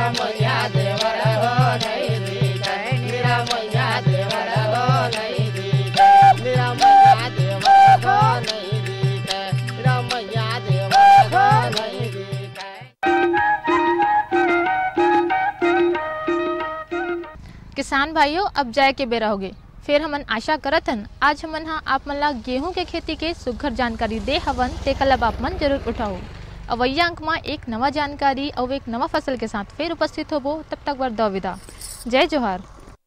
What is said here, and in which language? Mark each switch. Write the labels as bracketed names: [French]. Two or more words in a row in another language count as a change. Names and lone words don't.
[Chhattisgarhi] मैया देवर गो नहीं दिखा मेरा मैया देवर गो नहीं दिखा मेरा मैया देवर गो नहीं दिखा मेरा मैया देवर गो नहीं दिखा किसान भाइयों अब जाए के बेरा होगे फिर हमन आशा करत हन आज हमन हा आप मन ला गेहूं के खेती के सुघर जानकारी दे हवन तेकर लब आप मन जरूर उठाओ अवैया अंक में एक नवा जानकारी और एक नवा फसल के साथ फिर उपस्थित होबो तब तक बर दो विदा जय जोहार।